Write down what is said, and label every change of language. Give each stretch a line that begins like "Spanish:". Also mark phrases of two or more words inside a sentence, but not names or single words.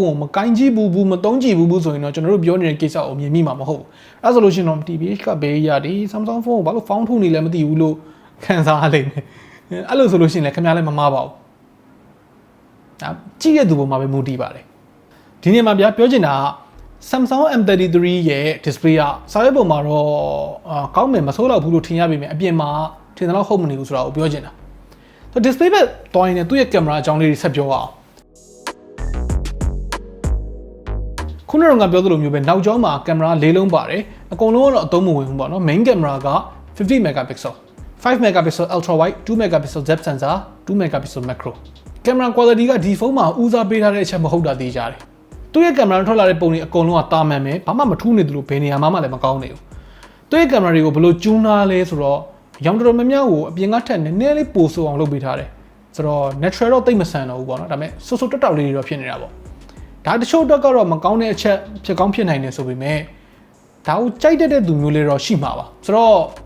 Burmese: ကိုမကိုင်းကြည့်ဘူးမသုံးကြည့်ဘူးဆိုရင်တော့ကျွန်တော်တို့ပြောနေတဲ့ကိစ္စကိုမြင်မိမှာမဟုတ်ဘူးအဲဆိုလို့ရှိရင်တော့ TBH ကဘေးရဒီ
English: Samsung phone
Burmese: ကိုဘာလို့ဖောင်းထုတ်နေလဲမသိဘူးလို့ခံစားရလိမ့်မယ်အဲ့လိုဆိုလို့ရှိရင်လည်းခင်ဗျားလည်းမမှားပါဘူးဒါကြည့်ရတဲ့သူပေါ်မှာပဲမူတည်ပါတယ်ဒီနေ့မှာဗျာပြောချင်တာက Samsung M33 ရဲ့ display ကစာရွက်ပေါ်မှာတော့ကောင်းမယ်မဆိုးတော့ဘူးလို့ထင်ရပေမဲ့အပြင်မှာထင်တယ်လို့ဟုတ်မနေဘူးဆိုတာကိုပြောချင်တာဆို display ဘက်တွိုင်းနေသူ့ရဲ့ကင်မရာအကြောင်းလေးတွေဆက်ပြောအောင် ခုနကပြောသလိုမျိုးပဲနောက်ကျောင်းမှာကင်မရာ၄လုံးပါတယ်အကုန်လုံးကတော့အသုံးမဝင်ဘူးပေါ့နော်
English: main camera
Burmese: က
English: 50 megapixel 5 megapixel ultra wide 2 megapixel depth sensor 2 megapixel macro
Burmese: ကင်မရာ quality ကဒီဖုန်းမှာဦးစားပေးထားတဲ့အချက်မဟုတ်တာသိကြတယ်သူ့ရဲ့ကင်မရာထွက်လာတဲ့ပုံတွေအကုန်လုံးကတာမန်ပဲဘာမှမထူးနေတယ်လို့ဘယ်နေရာမှလည်းမကောင်းနေဘူးသူ့ရဲ့ကင်မရာတွေကိုဘယ်လိုကျူးနာလဲဆိုတော့ရောင်တော်များများကိုအပြင်ကထက်နည်းနည်းလေးပိုဆိုအောင်လုပ်ပေးထားတယ်ဆိုတော့ natural တော့တိတ်မဆန်တော့ဘူးပေါ့နော်ဒါပေမဲ့ဆူဆူတက်တောက်လေးတွေတော့ဖြစ်နေတာပေါ့ဒါတချို့တော့ကတော့မကောင်းတဲ့အချက်ဖြစ်ကောင်းဖြစ်နိုင်တယ်ဆိုပေမဲ့ဒါကိုကြိုက်တဲ့သူမျိုးလေးတော့ရှိမှာပါဆိုတော့